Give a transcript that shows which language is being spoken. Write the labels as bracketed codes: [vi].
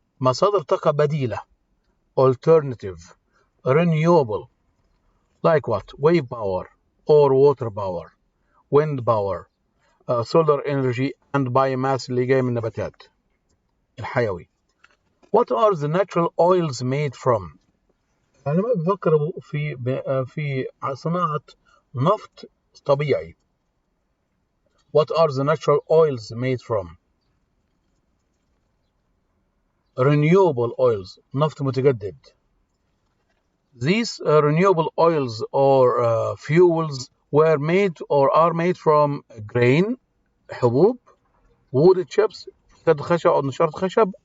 [ar] مصادر طاقة بديلة, [en] alternative, renewable, like what? Wave power or water power, wind power, solar energy, and biomass [ar] اللي جاي من النباتات الحيوي. [en] What are the natural oils made from? [ar] أنا ما بفكر في صناعة نفط طبيعي. [en] What are the natural oils made from? Renewable oils, [ar] نفط متجدد. [en] These renewable oils or fuels were made or are made from grain, حبوب, wood chips, [ar] خشب أو نشارة خشب,